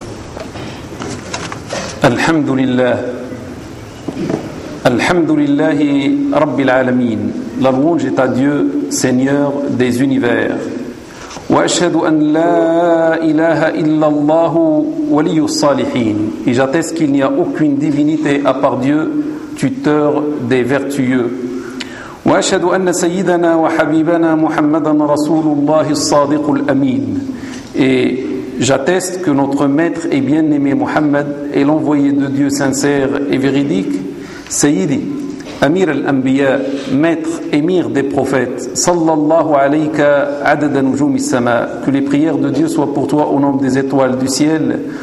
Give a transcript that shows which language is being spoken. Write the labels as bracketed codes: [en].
[ar] الحمد لله الحمد لله رب العالمين [fr] La louange est à Dieu, Seigneur des univers. [ar] وأشهد أن لا إله إلا الله ولي الصالحين. [fr] Et j'atteste qu'il n'y a aucune divinité à part Dieu, tuteur des vertueux. [ar] وأشهد أن سيدنا وحبيبنا محمدا رسول الله الصادق الأمين. [fr] Et j'atteste que notre maître et bien-aimé Muhammad est l'envoyé de Dieu sincère et véridique. [ar] سيدي أمير الأنبياء [fr] maître émir des prophètes [ar] صلى الله عليك عدد نجوم السماء [fr] que les prières de Dieu soient pour toi au nom des étoiles du ciel